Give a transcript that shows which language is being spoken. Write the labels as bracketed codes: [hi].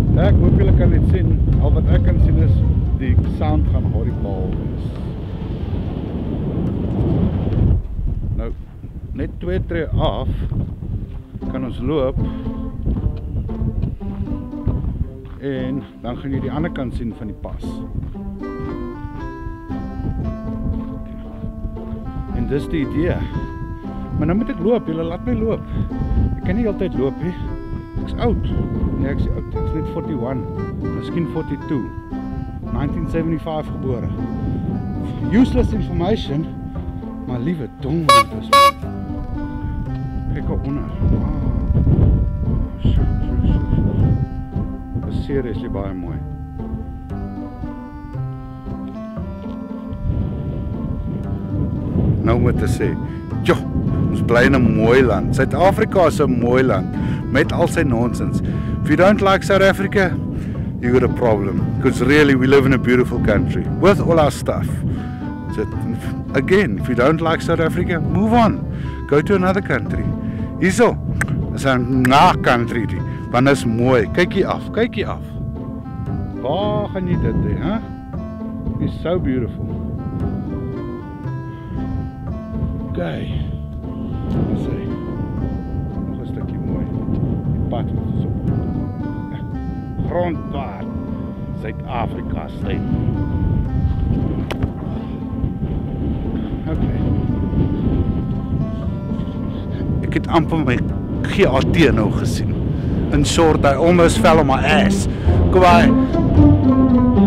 [af] Ek hoop julle kan dit sien. Al wat ek kan sien is die sound gaan horrible wees. Nou, net 2 tree af kan ons loop en dan gaan jy die ander kant sien van die pas. En dis die idee. Maar nou moet ek loop, julle laat my loop. Ek kan nie altyd loop nie. Ek's oud. Nee, ek is oud. Ek's net 41. Miskien 42. 1975 gebore. [en] Useless information. [af] Maar liewe dong wat is man. Kyk op onder. Shit. Dis seriously baie mooi. Nou moet ek sê, ons bly in 'n mooi land. Suid-Afrika is 'n mooi land met al sy nonsens. [en] If you don't like South Africa, you got a problem. Because really we live in a beautiful country with all our stuff. So, again, if you don't like South Africa, move on. Go to another country. [af] Hierso is 'n country die. Want is mooi. Kyk hier af. Waar gaan jy dit hê, hè? [en] It's so beautiful. Okay. [af] Ons sê nog 'n stukkie mooi. Die pad wat ons op. Grondpad. Suid-Afrika se. Okay. Ek het amper my GAT nou gesien. [en] In short, I almost fell on my ass. Goodbye.